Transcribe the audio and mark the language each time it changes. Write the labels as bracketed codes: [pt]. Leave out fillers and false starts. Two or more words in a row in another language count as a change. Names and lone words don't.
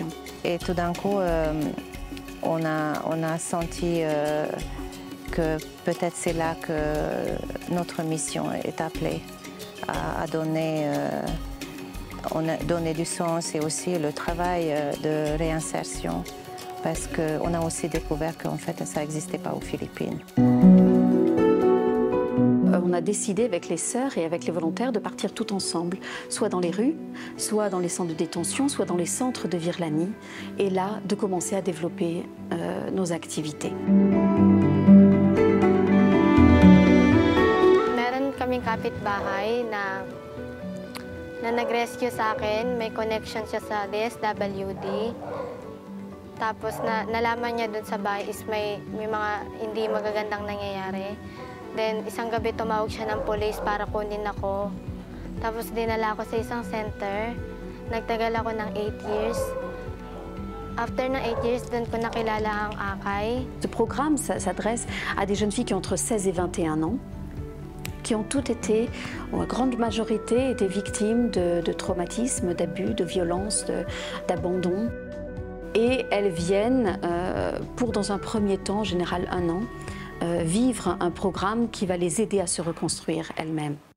[fr] Et tout d'un coup, on a senti que peut-être c'est là que notre mission est appelée à donner, donner du sens et aussi le travail de réinsertion, parce qu'on a aussi découvert qu'en fait ça n'existait pas aux Philippines. On a décidé avec les sœurs et avec les volontaires de partir tout ensemble, soit dans les rues, soit dans les centres de détention, soit dans les centres de Virlani, et là, de commencer à développer nos activités. [tl] Meron kaming kapitbahay na nag-rescue sa akin, may connection siya sa DSWD. Tapos nalaman niya dun sa bahay is may mga hindi magagandang nangyayari. Then, isang gabi tumawag siya ng police para kunin ako. Tapos dinala ako sa isang center. Nagtagal ako ng 8 years. After ng 8 years, doon ko nakilala ang Akay. [fr] Ce programme s'adresse à des jeunes filles qui ont entre 16 et 21 ans, qui ont toutes été, ou la grande majorité, étaient victimes de traumatismes, d'abus, de violences, d'abandon. Et elles viennent pour, dans un premier temps, en général 1 an, vivre un programme qui va les aider à se reconstruire elles-mêmes.